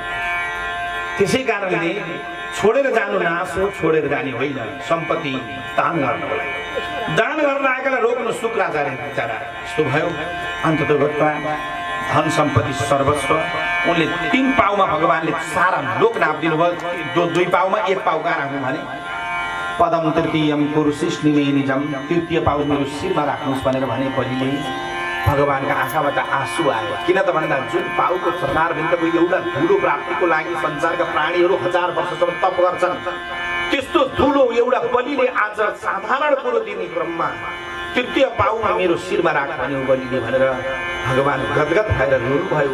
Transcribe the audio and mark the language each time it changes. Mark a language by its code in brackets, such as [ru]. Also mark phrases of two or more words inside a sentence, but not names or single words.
[ne] त्यसै कारणले छोडेर जानु नाश हो, छोडेर जाने होइन। सम्पत्ति दान गर्नको लागि, दान गर्न आएकालाई रोक्नु शुक्राचार्य विचारा यस्तो भयो। अन्ततोगतमा धन सम्पत्ति सर्वस्व उनले 3 पाउमा भगवानले सारा लोक नापिदिनु भयो। 2 पाउमा 1 पाउ कहाँ राख्नु भने [sa] पदम तृतीयम कुरुशिष्णिमे निजम, [ne] तृतीय पाउ मेरो शिरमा राख्नुहोस् भनेर भने बलिले भगवानका आँखाबाट आँसु आयो। किन त भन्दा जुन पाउको चरणारविन्दको एउटा धुलो प्राप्तिको लागि संसारका प्राणीहरू 1000 वर्षसम्म तप गर्छन्, त्यस्तो धुलो एउटा बलिले आज साधारण कुरो दिने क्रममा तृतीय पाउमा मेरो शिरमा राख भन्यो बलिले भनेर भगवान गदगद भएर रुनु भयो।